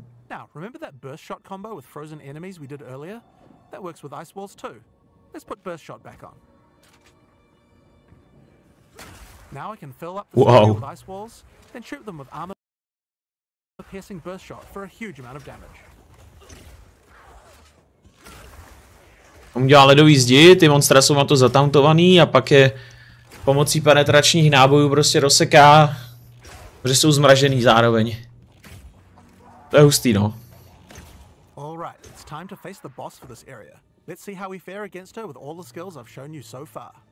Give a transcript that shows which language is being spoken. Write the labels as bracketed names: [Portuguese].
[English] Now, remember that burst shot combo with frozen enemies we did earlier? That works with ice walls too. Let's put burst shot back on. Now I can fill up the with ice walls, then shoot them with armor piercing burst shot for a huge amount of damage. [Czech] On dělá ledový zdi, ty monstra jsou na to zatauntovaný a pak je pomocí penetračních nábojů prostě rozseká, protože jsou zmražený zároveň. To je hustý, no. [English] Alright, it's time to face the boss for this area. Let's see how we fare against her with all the skills I've shown you so far.